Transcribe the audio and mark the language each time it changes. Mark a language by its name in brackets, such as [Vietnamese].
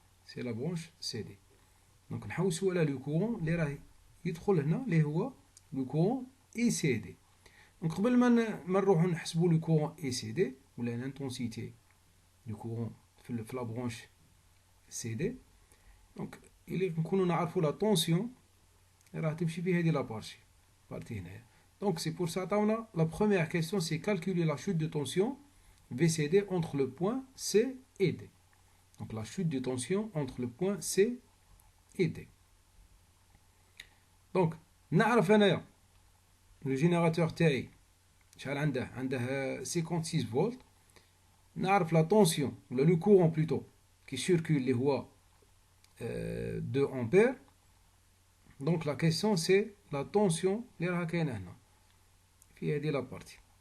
[French] C'est la branche CD. Donc, on a le courant [Arabic] اللي راه يدخل هنا اللي هو [French] le courant ECD. Donc, [Arabic] قبل ما نروحوا نحسبوا [French] le courant ECD ولا l'intensité du courant في la branche CD. [Arabic] Donc, il نكونوا نعرفوا [French] la tension [Arabic] راح تمشي في هذه [French] la partie [Arabic] هنا. [French] Donc, c'est pour ça [Arabic] عطاونا [French] la première question c'est calculer la chute de tension VCD entre le point C et D. Donc, la chute de tension entre le point C et D. [Arabic] Donc, نعرف أنايا le générateur تاعي شحال عنده 56 volts. [French] نعرف la tension ou le courant plutôt qui circule [Arabic] اللي هو [French] 2 ampères. Donc la question c'est la tension [Arabic] اللي راها كاينه هنا في هذه لا بارتي.